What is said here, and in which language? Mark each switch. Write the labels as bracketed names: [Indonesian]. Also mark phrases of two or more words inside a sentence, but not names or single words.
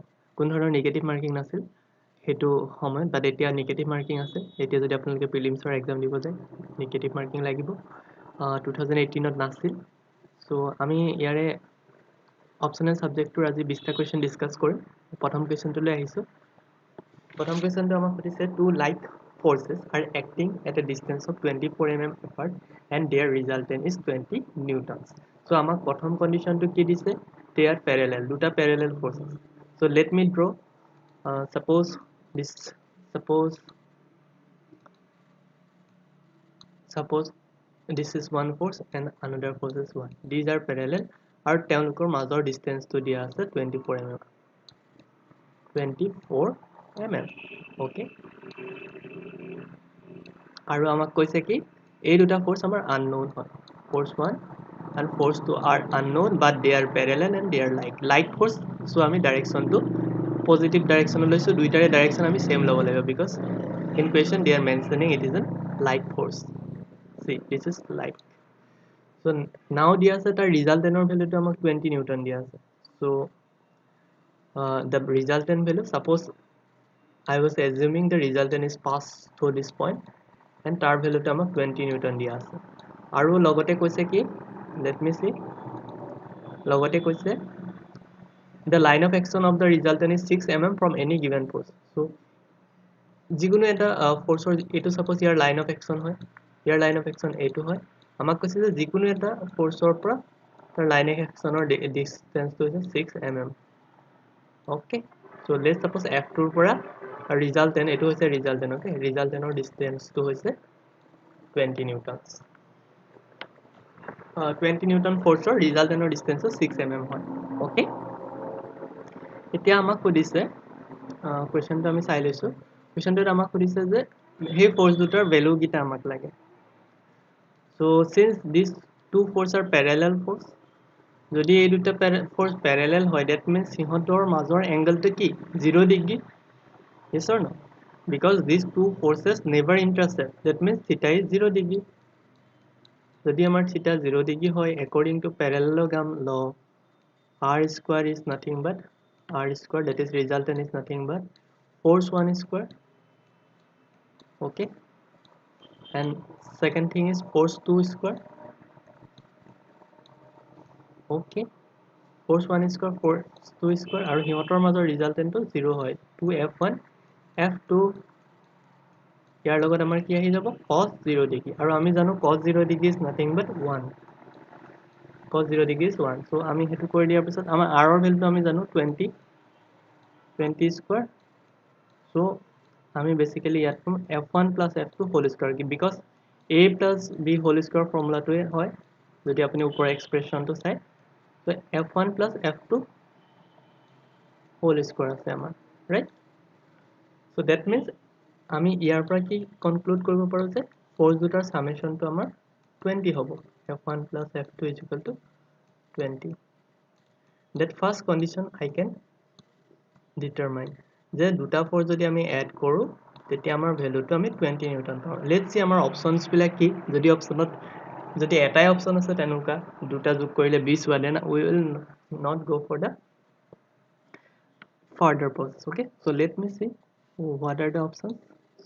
[Assamese] কোনো ধৰণৰ [English] negative marking [Assamese] নাছিল সেইটো সময়ত, বাট এতিয়া [English] negative marking [Assamese] আছে। এতিয়া যদি আপোনালোকে প্ৰিলিমছৰ এক্সাম দিব যায় [English] negative marking [Assamese] লাগিব। 2018ত নাছিল। চ' আমি ইয়াৰে [English] optional subjectটোৰ [Assamese] আজি 20টা [English] question discuss [Assamese] কৰিম। প্ৰথম কুৱেশ্যনটোলৈ আহিছোঁ। প্ৰথম কুৱেশ্যনটো আমাক সুধিছে [English] two light forces are acting at a distance of 24 mm apart and their resultant is 20 newtons. [Assamese] So আমাক প্ৰথম কণ্ডিশ্যনটো কি দিছে? [English] They are parallel, দুটা parallel forces. So let me draw. Suppose this is one force and another force is one. These are parallel [Assamese] আৰু তেওঁলোকৰ মাজৰ ডিষ্টেন্সটো দিয়া আছে 24 mm. [English] 24 mm. Okay. [Assamese] আৰু আমাক কৈছে কি এই দুটা ফোর্স আমাৰ unknown হয়, [English] force 1 and force 2 are unknown but they are parallel and they are like force. [Assamese] so আমি [English] directionটো positive direction [Assamese] লৈছো, দুইটাৰে ডাইৰেকশন আমি সেম ল'ব লাগিব [English] because in question they are mentioning it is a like force. See, this is like. so now [Assamese] দিয়া আছে তাৰ [English] resultant valueটো [Assamese] আমাক 20 নিউটন দিয়া আছে. [English] so the resultant value, suppose I was assuming the resultant is passed through this point and [Assamese] তাৰ ভ্যালুটো আমাক 20 নিউটন দিয়া আছে। আৰু লগতে কৈছে কি, [English] let me see, [Assamese] লগতে কৈছে [English] the line of action of the resultant is 6 mm from any given force. [Assamese] so যিকোনো এটা ফোর্সৰ এইটো suppose ইয়াৰ [English] line of action [Assamese] হয়, ইয়াৰ [English] line of action [Assamese] এইটো হয়, আমাক কৈছে যে যিকোনো এটা ফোর্সৰ পৰা তাৰ [English] line of actionৰ distanceটো [Assamese] হৈছে 6 mm. [English] okay, so let's suppose f2 [Assamese] ৰ পৰা [English] resultant [Assamese] এইটো হৈছে [English] resultant. okay, resultantৰ distanceটো [Assamese] হৈছে 20 newtons. 20 newton [English] forceৰ resultantৰ distanceটো [Assamese] 6 mm হয়। okay, এতিয়া আমাক সুধিছে কুৱেশ্যনটো আমি চাই লৈছো। কুৱেশ্যনটোত আমাক সুধিছে যে সেই ফোর্স দুটাৰ ভ্যালু গিটা আমাক লাগে। [English] so since these two forces are parallel force, [Assamese] যদি এই দুটা [English] force parallel [Assamese] হয় [English] that means [Assamese] সিহঁতৰ মাজৰ এংগলটো কি 0 ডিগ্ৰী। [English] yes or no? because these two forces never intersect, that means theta is 0 degree. [Assamese] যদি আমাৰ theta 0 degree হয়, [English] according to parallelogram law, r square is nothing but r square, that is resultant is nothing but force 1 square. okay, and second thing is force 2 square. okay, force 1 square, force 2 square, [Assamese] আৰু সিহঁতৰ মাজৰ ৰিজাল্টেন্টটো 0 হয়, 2f1 f2 ইয়াৰ লগত আমাৰ কি আহি যাব [English] cos 0 degree, [Assamese] আৰু আমি জানো [English] cos 0 degree is nothing but 1, cos 0 degree is 1. [Assamese] so আমি হেতু কৰি দিয়াৰ পিছত আমাৰ r ৰ ভ্যালুটো আমি জানো 20 square. so আমি বেসিক্যালি ইয়াত পাম [English] f1 plus f2 whole square, [Assamese] because a plus b whole square ফৰ্মুলাটোৱে হয় যদি আপুনি ওপৰৰ এক্সপ্ৰেছনটো চাই। [English] so f1 plus f2 whole square [Assamese] আছে আমাৰ, [English] right? so that means [Assamese] আমি ইয়াৰ পৰা কি কনক্লুড কৰিব পাৰো যে ফোর্স দুটাৰ সামেশনটো আমাৰ 20 হ'ব, [English] f1 plus f2 is equal to 20. that first condition I can determine [Assamese] যে দুটা ফ'ৰ্চ যদি আমি এড কৰোঁ তেতিয়া আমাৰ ভেলুটো আমি 20 নিউটন পাওঁ [English] let's see [Assamese] আমাৰ অপশ্যনছবিলাক কি যদি অপশ্যনত যদি এটাই অপশ্যন আছে তেনেকুৱা দুটা যোগ কৰিলে 20 হোৱা [English] then we will not go for the further process okay so let me see what are the options so